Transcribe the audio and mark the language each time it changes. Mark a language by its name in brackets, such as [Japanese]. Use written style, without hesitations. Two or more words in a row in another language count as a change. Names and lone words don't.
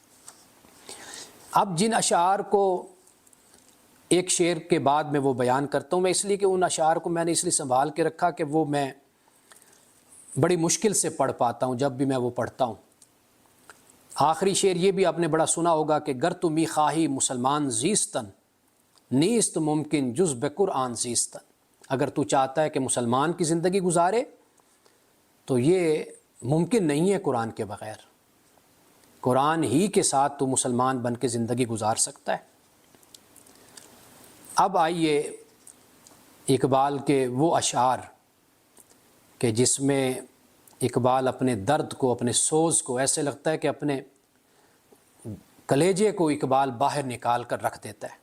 [Urdu] اب جن اشعار کو ایک شعر کے بعد میں وہ بیان کرتا ہوں، میں اس لیے کہ ان اشعار کو میں نے اس لیے سنبھال کے رکھا کہ وہ میں بڑی مشکل سے پڑھ پاتا ہوں جب بھی میں وہ پڑھتا ہوں۔ آخری شعر یہ بھی آپ نے بڑا سنا ہوگا کہ [Persian] گر تو می خواہی مسلمان زیستن نیست ممکن جز بقرآن زیستن، [Urdu] اگر تو چاہتا ہے کہ مسلمان کی زندگی گزارے تو یہ ممکن نہیں ہے قرآن کے بغیر، قرآن ہی کے ساتھ تو مسلمان بن کے زندگی گزار سکتا ہے۔ اب آئیے اقبال کے وہ اشعار کہ جس میں اقبال اپنے درد کو، اپنے سوز کو، ایسے لگتا ہے کہ اپنے کلیجے کو اقبال باہر نکال کر رکھ دیتا ہے۔